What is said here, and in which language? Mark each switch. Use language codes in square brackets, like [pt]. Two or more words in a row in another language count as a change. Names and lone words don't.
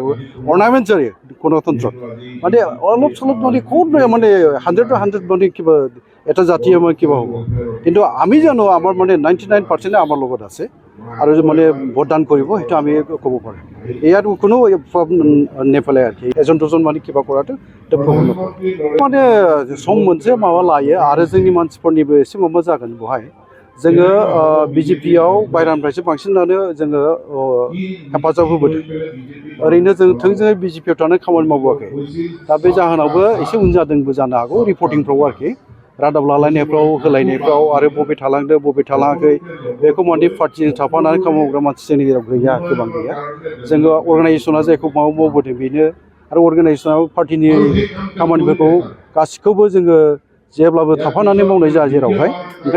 [as] অৰ্ণামেণ্টাৰী গণতন্ত্ৰত মানে অলপ চলপ মানে ক'ত মানে 100% মানে কিবা এটা জাতীয় মানে কিবা হ'ব কিন্তু আমি জানো আমাৰ মানে 99% আমাৰ লগত আছে আৰু মানে ভোটদান কৰিব সেইটো আমি ক'ব পাৰোঁ ইয়াত কোনো প্ৰব্লেম নেপেলায় আৰু কি এজন দুজন মানে কিবা কৰাটো এটা প্ৰব্লেম মানে [brx] सम मोनसे माबा लायो आरो जोंनि मानसिफोरनिबो एसे माबा जागोन बेवहाय जोङो बिजेपियाव बायरानिफ्रायसो बांसिनानो जोङो हेफाजाब होबोदों ओरैनो जों थोंजोङै बिजेपियाव थानानै खामानि मावबोआखै दा बे जाहोनावबो एसे उन जादोंबो जानो हागौ रिपर्टिंफ्राव आरोखि रादाब लालायनायफ्राव होलायनायफ्राव आरो बबे थालांदों बबे थालाङाखै बेखौ माने पार्टिजों थाफानानै खामानि मावग्रा मानसि जोंनि गेजेराव गैया गोबां गैया जोङो अर्गानाइजेसना जायखौ मावबोदों बेनो आरो अर्गानाइजेसनाव पार्टिनि खामानिफोरखौ गासिखौबो जोङो जेब्लाबो थाफानानै मावनाय जाया जेरावहाय ओंखायनो